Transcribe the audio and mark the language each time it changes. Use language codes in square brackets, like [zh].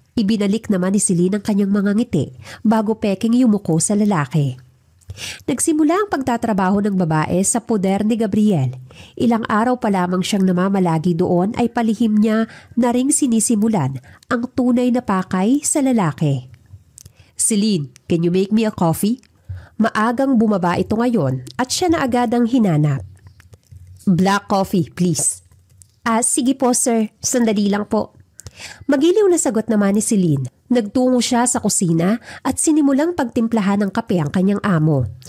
[tl] Ibinalik naman ni Celine ang kanyang mga ngiti bago peking yumuko sa lalaki. Nagsimula ang pagtatrabaho ng babae sa poder ni Gabriel. Ilang araw pa lamang siyang namamalagi doon ay palihim niya na ring sinisimulan ang tunay na pakay sa lalaki. [en] Celine, can you make me a coffee? [tl] Maagang bumaba ito ngayon at siya na agad ang hinanap. [en] Black coffee, please. [tl] Sige po sir, sandali lang po. Magiliw na sagot naman ni Celine. Nagtungo siya sa kusina at sinimulang pagtimplahan ng kape ang kanyang amo.